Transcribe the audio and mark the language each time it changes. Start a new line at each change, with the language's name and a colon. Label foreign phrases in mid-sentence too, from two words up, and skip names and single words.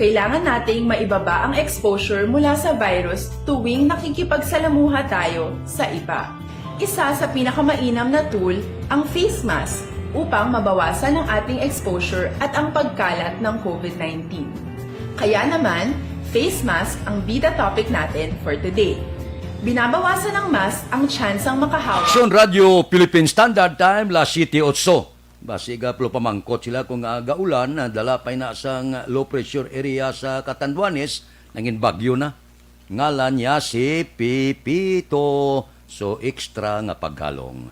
Filipino: Kailangan nating maibaba ang exposure mula sa virus tuwing nakikipagsalamuha tayo sa iba. Isa sa pinakamainam na tool ang
English: face mask
Filipino: upang mabawasan ang ating exposure at ang pagkalat ng COVID-19. Kaya naman,
English: face mask
Filipino: ang bida topic natin
English: for today.
Filipino: Binabawasan ng mask ang tsansang makahawak.
Hiligaynon: Aksyon Radio Philippine Standard Time, las 7:08. Basiga plo pamangkot sila kung gaulan, dala pa na sang
English: low pressure area
Hiligaynon: sa Catanduanes, nangin bagyo na. Ngalan niya si Pipito, so extra nga paghalong.